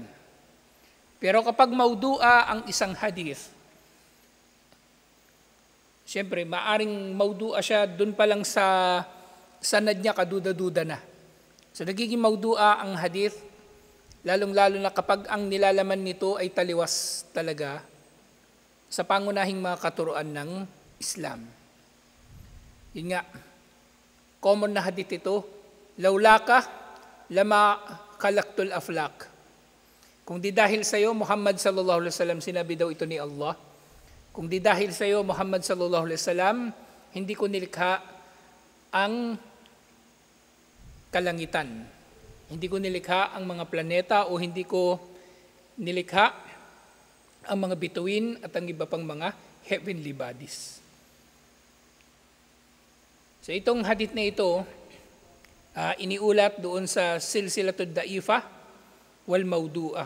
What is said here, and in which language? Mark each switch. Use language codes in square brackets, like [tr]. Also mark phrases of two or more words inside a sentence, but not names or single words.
[tl] Pero kapag maudu'a ang isang hadith, siyempre, maaring maudu'a siya dun pa lang sa sanad niya, kaduda-duda na. So, nagiging maudu'a ang hadith, lalong-lalo na kapag ang nilalaman nito ay taliwas talaga sa pangunahing mga katuruan ng Islam. Yun nga, common na hadith ito, [ar] لولاك لما خلقت الأفلاك. [tl] Kung di dahil sa iyo, [ar] محمد صلى الله عليه وسلم, [tl] sinabi daw ito ni Allah, kung di dahil sa iyo, [ar] محمد صلى الله عليه وسلم, [tl] hindi ko nilikha ang kalangitan. Hindi ko nilikha ang mga planeta o hindi ko nilikha ang mga bituin at ang iba pang mga [en] heavenly bodies. [tl] So itong hadith na ito, iniulat doon sa Silsilatud Da'ifa wal Mawdu'a.